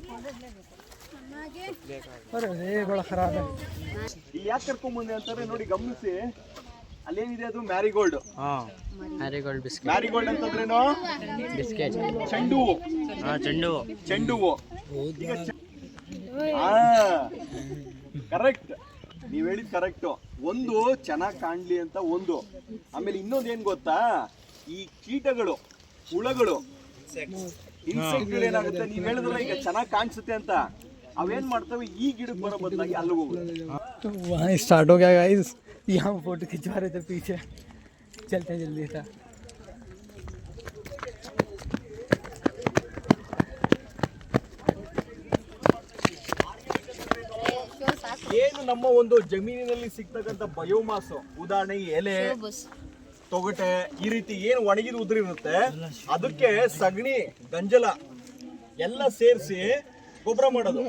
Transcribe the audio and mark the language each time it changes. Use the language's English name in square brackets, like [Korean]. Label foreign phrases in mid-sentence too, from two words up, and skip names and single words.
[Hindi] अरे बड़ा खराब है. [Kannada] ಇಲ್ಲಿ ಯಾಕೆ ಕರ್ಕೊಂಡ್ ಬಂದೆ ಅಂತಾರೆ ನೋಡಿ, ಗಮನಿಸಿ. ಅಲ್ಲೇನಿದೆ? ಅದು ಮ್ಯಾರಿಗೋಲ್ಡ್. ಮ್ಯಾರಿಗೋಲ್ಡ್ ಅಂತಂದ್ರೇನು? ಬಿಸ್ಕೆಟ್. ಚೆಂಡು ಹೂವು. ಕರೆಕ್ಟ್, ನೀವ್ ಹೇಳಿದ್ ಕರೆಕ್ಟ್. ಒಂದು ಚೆನ್ನಾಗಿ ಕಾಣ್ಲಿ ಅಂತ ಒಂದು. ಆಮೇಲೆ ಇನ್ನೊಂದು ಏನ್ ಗೊತ್ತಾ? ಈ ಕೀಟಗಳು, ಹುಳಗಳು, ಇನ್ಸೆಕ್ಟ್ಗಳು ಏನಾಗುತ್ತೆ? ನೀವ್ ಹೇಳಿದ್ರಲ್ಲ ಈಗ ಚೆನ್ನಾಗಿ ಕಾಣಿಸುತ್ತೆ ಅಂತ, ಅವೇನ್ ಮಾಡ್ತವೆ? ಈ ಗಿಡಕ್ಕೆ ಬರೋ ಬದಲಾಗಿ ಅಲ್ಲಿ ಹೋಗುತ್ತೆ. [Hindi] वहाँ स्टार्ट हो गया गाइस. यहाँ फोटो खिंचवा रहे थे पीछे. चलते जल्दी था. [Kannada] ಏನು ನಮ್ಮ ಒಂದು ಜಮೀನಿನಲ್ಲಿ ಸಿಗ್ತಕ್ಕಂಥ ಬಯೋಮಾಸ್, ಉದಾಹರಣೆ ಎಲೆ, ತೊಗಟೆ, ಈ ರೀತಿ ಏನು ಒಣಗಿದ ಉದುರಿರುತ್ತೆ, ಅದಕ್ಕೆ ಸಗಣಿ, ಗಂಜಲ ಎಲ್ಲ ಸೇರಿಸಿ ಗೊಬ್ಬರ ಮಾಡೋದು.